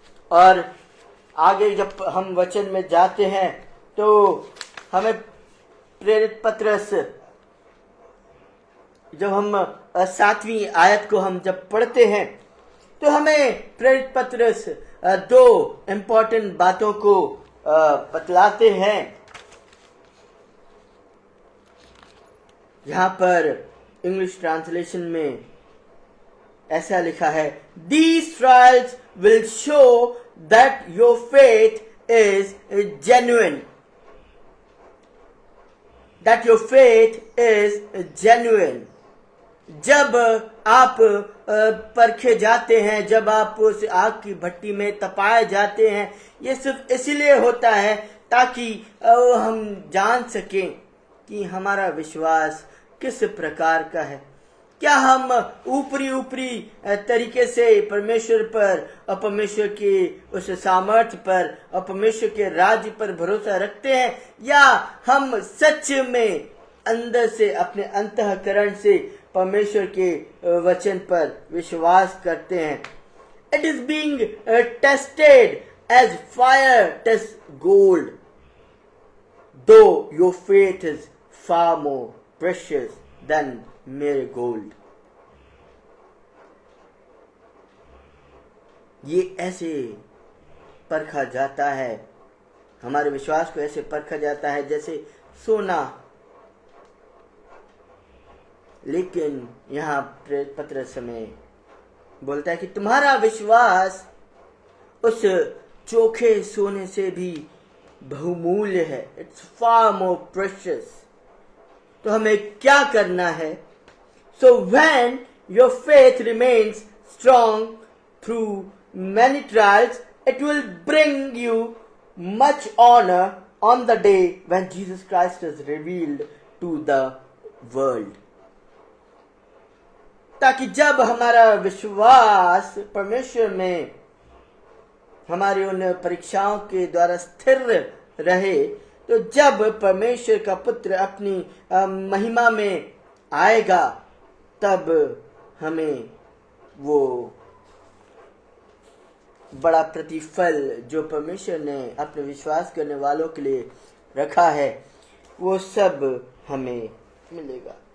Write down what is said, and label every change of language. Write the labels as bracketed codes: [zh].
[hi] और आगे जब हम वचन में जाते हैं तो हमें प्रेरित पतरस, जब हम 7वीं आयत को हम जब पढ़ते हैं तो हमें प्रेरित पतरस 2 इम्पोर्टेंट बातों को बतलाते हैं। यहाँ पर इंग्लिश ट्रांसलेशन में ऐसा लिखा है, [en] These trials will show that your faith is genuine. That your faith is genuine. [hi] जब आप परखे जाते हैं, जब आप उस आग की भट्टी में तपाए जाते हैं, ये सिर्फ इसलिए होता है ताकि हम जान सकें कि हमारा विश्वास किस प्रकार का है। क्या हम ऊपरी तरीके से परमेश्वर पर और परमेश्वर के उस सामर्थ्य पर और परमेश्वर के राज्य पर भरोसा रखते हैं, या हम सच में अंदर से अपने अंतःकरण से परमेश्वर के वचन पर विश्वास करते हैं। [en] It is being tested as fire tests gold, though your faith is far more precious than mere gold. [hi] ये ऐसे परखा जाता है, हमारे विश्वास को ऐसे परखा जाता है जैसे सोना। लेकिन यहाँ पतरस में बोलता है कि तुम्हारा विश्वास उस चोखे सोने से भी बहुमूल्य है। [en] It's far more precious. [hi] तो हमें क्या करना है? [en] So when your faith remains strong through many trials, it will bring you much honor on the day when Jesus Christ is revealed to the world. [hi] ताकि जब हमारा विश्वास परमेश्वर में हमारी उन परीक्षाओं के द्वारा स्थिर रहे, तो जब परमेश्वर का पुत्र अपनी महिमा में आएगा, तब हमें वो बड़ा प्रतिफल जो परमेश्वर ने अपने विश्वास करने वालों के लिए रखा है, वो सब हमें मिलेगा।